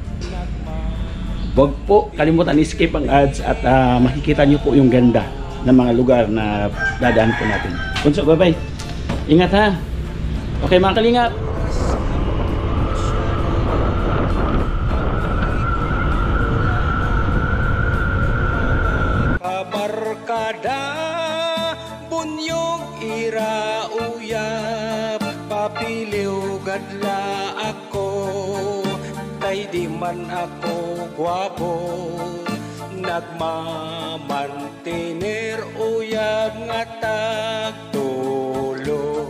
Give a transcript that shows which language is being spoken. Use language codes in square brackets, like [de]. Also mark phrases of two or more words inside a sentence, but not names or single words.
[tl] Huwag po kalimutan i-skip ang ads at makikita nyo po yung ganda ng mga lugar na dadaan po natin. Bunso, bye-bye. Ingat ha. Okay mga kalingap. Kabarkada, [war] bunyog ira uyab, papiliw gadla ako, kay di man ako gwapo, nagmamantiner uyab nga tagtulo.